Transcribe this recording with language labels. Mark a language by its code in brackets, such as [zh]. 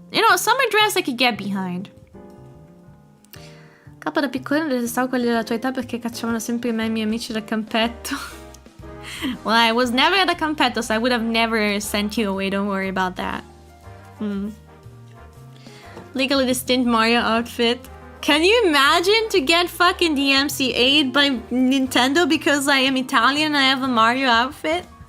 [en] You know, summer dress I could get behind. [it] Capo, da piccolino detestavo quelli della tua età perché cacciavano sempre me e i miei amici dal campetto. [en] Well, I was never at a campetto, so I would have never sent you away. Don't worry about that. Legally distinct Mario outfit. Can you imagine to get fucking DMCA'd by Nintendo because I am Italian and I have a Mario outfit?